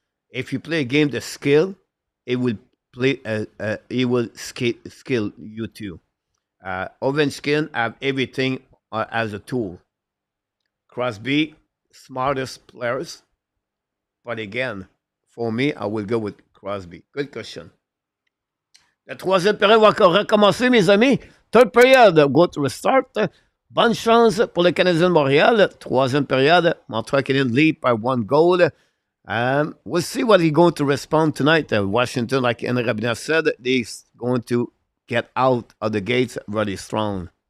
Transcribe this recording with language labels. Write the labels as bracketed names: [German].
[English] If you play a game the skill, it will play. It will skill you too. Ovechkin have everything as a tool. Crosby, smartest players, but again, For me, I will go with Crosby. Good question. [French] La troisième période va encore recommencer, mes amis. [English] Third period, go to restart. [French] Bonne chance pour le Canadien de Montréal. Troisième période, [English] Montreal Canadiens lead by 1 goal. We'll see what he's going to respond tonight. Washington, like Henry Rabina said, they're going to get out of the gates really strong.